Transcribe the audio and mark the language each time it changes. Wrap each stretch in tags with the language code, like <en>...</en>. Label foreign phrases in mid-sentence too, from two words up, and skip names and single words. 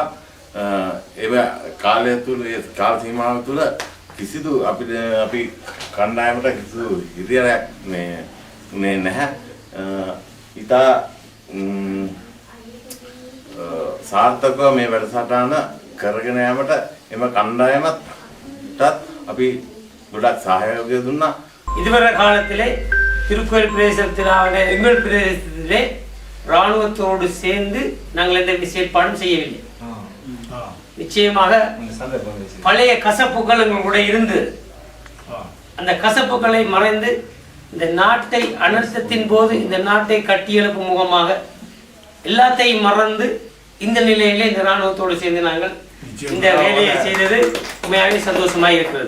<si>ඒ කාලය තුල ඒ කාල සීමාව තුල කිසිදු අපි කණ්ඩායමට කිසිදු ඉදිරියක් මේ නැහැ. ඉතා සාර්ථකව මේ වැඩසටහන කරගෙන යාමට එම කණ්ඩායමටත් අපි ගොඩක් සහයෝගය දුන්නා.</si> <ta>இதுவரை காலத்திலே திருக்கோயில் பிரதேசத்திலே எங்கள் பிரதேசத்திலே இராணுவத்தோடு சேர்ந்து நாங்கள் எந்த செயற்பாடும் செய்யவில்லை. நிச்சயமாக பழைய கசப்புகள் எங்களுடைய இருந்து அந்த கசப்புகளை மறைந்து இந்த நாட்டை அனர்த்தத்தின் போது இந்த நாட்டை கட்டியெழுப்பும் முகமாக எல்லாத்தையும் மறந்து இந்த நிலையிலே இந்த இராணுவத்தோடு சேர்ந்து நாங்கள் இந்த வேலையை செய்தது உண்மையாகவே சந்தோஷமாக இருக்கிறது.</ta>